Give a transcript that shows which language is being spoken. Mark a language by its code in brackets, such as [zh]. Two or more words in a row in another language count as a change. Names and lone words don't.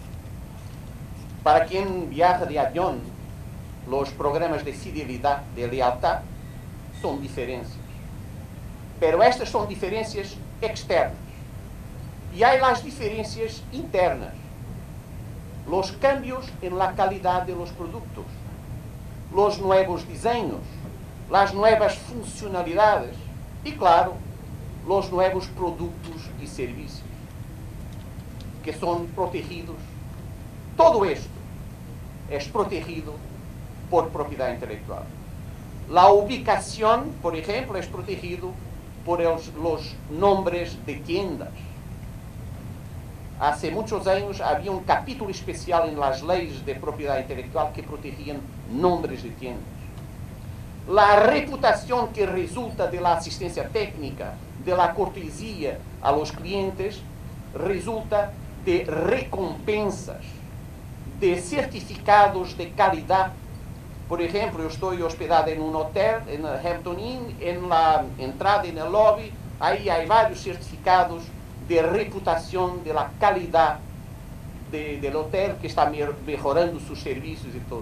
[pt] Para quem viaja de avião, os programas de fidelidade, de lealtad, são diferenças. Pero estas são diferenças externas. E há as diferenças internas. Os cambios em [es] la calidad de los [pt] produtos, os novos desenhos, as novas funcionalidades e, claro, os novos produtos e serviços que são protegidos. Todo isto é protegido por propriedade intelectual. A ubicação, por exemplo, é protegido por os [es] nombres de tiendas. [pt] Há muitos anos havia um capítulo especial em las leis de propriedade intelectual que protegiam [es] nombres de tiendas. [pt] A reputação que resulta da assistência técnica, da cortesia a [es] los clientes, [pt] resulta de recompensas, de certificados de qualidade. Por exemplo, eu estou hospedado em um hotel, em Hampton Inn, em [es] la entrada, [pt] no lobby, aí há vários certificados de reputação da qualidade do hotel, que está melhorando seus serviços e tudo.